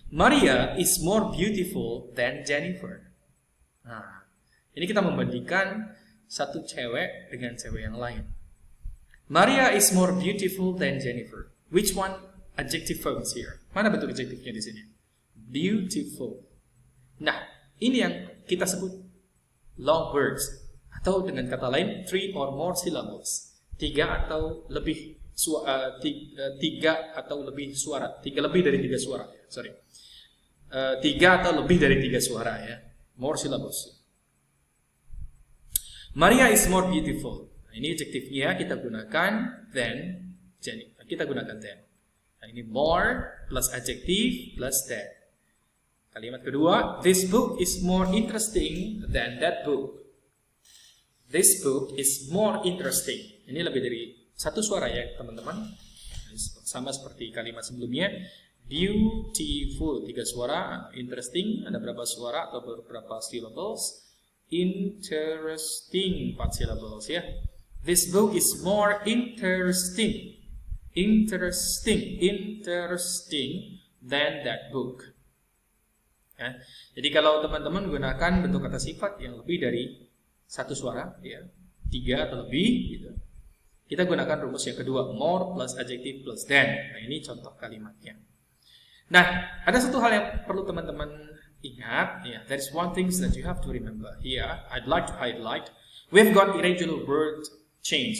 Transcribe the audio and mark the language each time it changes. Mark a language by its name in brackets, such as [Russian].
[English] Maria is more beautiful than Jennifer. [Indonesian] Nah, ini kita membandingkan satu cewek dengan cewek yang lain. [English] Maria is more beautiful than Jennifer. Which one adjective forms here? [Indonesian] Mana bentuk adjektifnya di sini? [English] Beautiful. [Indonesian] Nah, ini yang kita sebut long words. Atau dengan kata lain, [English] 3 or more syllables. [Indonesian] 3 atau lebih suara, 3 atau lebih suara. 3 lebih dari 3 suara. Sorry. 3 atau lebih dari 3 suara ya. [English] More syllables. Maria is more beautiful. [Indonesian] Nah, ini adjektifnya kita gunakan than. Jadi kita gunakan than. Nah, ini [English] more plus adjective plus than. [Indonesian] Kalimat kedua, [English] this book is more interesting than that book. This book is more interesting. [Indonesian] Ini lebih dari satu suara ya teman-teman. Sama seperti kalimat sebelumnya. Beautiful 3 suara. Interesting ada berapa suara atau beberapa syllables. [English] Interesting 4 syllables ya. This book is more interesting. Interesting than that book. [Indonesian] Ya. Jadi kalau teman-teman gunakan bentuk kata sifat yang lebih dari satu suara, ya, 3 atau lebih, gitu. Kita gunakan rumus yang kedua, more plus adjective plus than. Nah, ini contoh kalimatnya. Nah, ada satu hal yang perlu teman-teman ingat, ya. [English] There is one thing that you have to remember here. I'd like to highlight. We've got irregular word change.